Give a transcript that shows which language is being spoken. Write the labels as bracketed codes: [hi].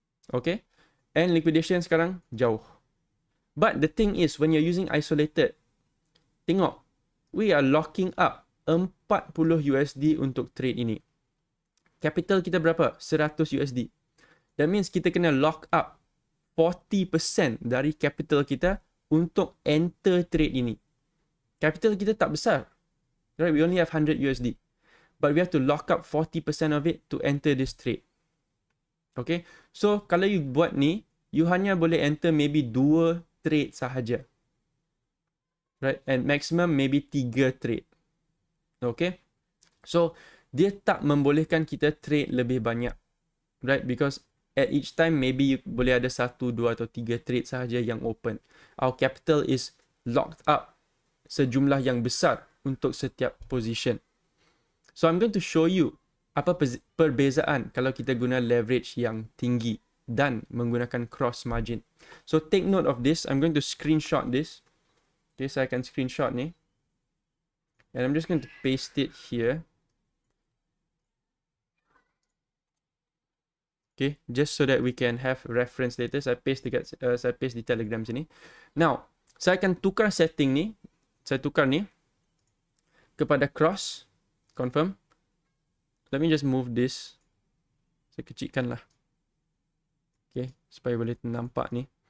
[en] Okay, and liquidation [ms] sekarang jauh. [en] But the thing is, when you're using isolated, [ms] tengok, [en] we are locking up 40 USD [ms] untuk trade ini. Capital kita berapa? [en] 100 USD. That means [ms] kita kena [en] lock up 40% [ms] dari capital kita untuk [en] enter trade ini. [ms] Capital kita tak besar. [en] Right? We only have 100 USD. But we have to lock up 40% of it to enter this trade. Okay? [ms] So, kalau you buat ni, you hanya boleh enter maybe 2 trade sahaja. Right? [en] And maximum maybe 3 trade. [ms] Okay? So, dia tak membolehkan kita trade lebih banyak. Right? [en] Because at each time, maybe you [ms] boleh ada 1, 2 atau 3 trade sahaja yang [en] open. Our capital is locked up [ms] sejumlah yang besar untuk setiap [en] position. So, I'm going to show you [ms] apa perbezaan kalau kita guna leverage yang tinggi dan menggunakan cross margin. [en] So, take note of this. I'm going to screenshot this. Okay, [ms] saya akan screenshot ni. [en] And I'm just going to paste it here. Okay, just so that we can have reference later. [ms] Saya paste di Telegram sini. Now, saya akan tukar setting ni. Saya tukar ni kepada cross. Confirm. [en] Let me just move this. [ms] Saya kecilkan lah. [en] Okay, [ms] supaya boleh nampak ni.